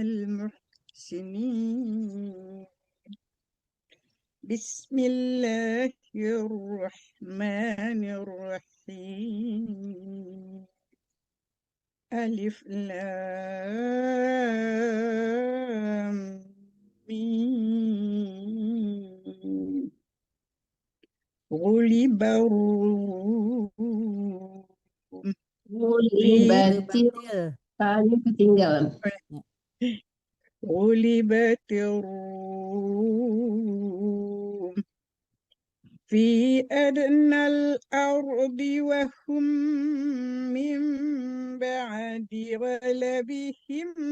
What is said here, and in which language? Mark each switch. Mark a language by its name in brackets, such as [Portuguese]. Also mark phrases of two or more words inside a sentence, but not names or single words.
[Arabic] المحسنين بسم الله الرحمن الرحيم ألف لام ميم غلب الروم في Libatil. [Indonesian] Tadi ketinggalan. [Arabic] غلبت الروم في أدنى الأرض وهم من بعد غلبهم